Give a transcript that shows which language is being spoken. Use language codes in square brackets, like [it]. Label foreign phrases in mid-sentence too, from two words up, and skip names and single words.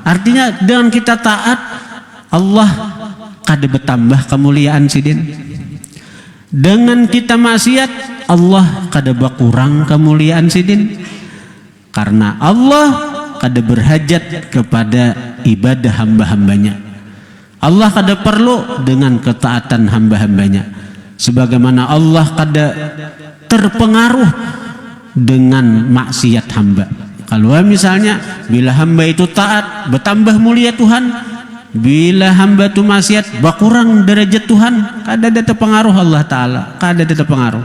[bjn] Artinya dengan kita taat Allah kada bertambah kemuliaan sidin. Dengan kita maksiat Allah kada berkurang kemuliaan sidin. Karena Allah kada berhajat kepada ibadah hamba-hambanya. Allah kada perlu dengan ketaatan hamba-hambanya. Sebagaimana Allah kada terpengaruh dengan maksiat hamba. Kalau misalnya bila hamba itu taat bertambah mulia Tuhan, bila hamba itu maksiat berkurang derajat Tuhan, kada ada terpengaruh Allah Ta'ala, kada ada terpengaruh.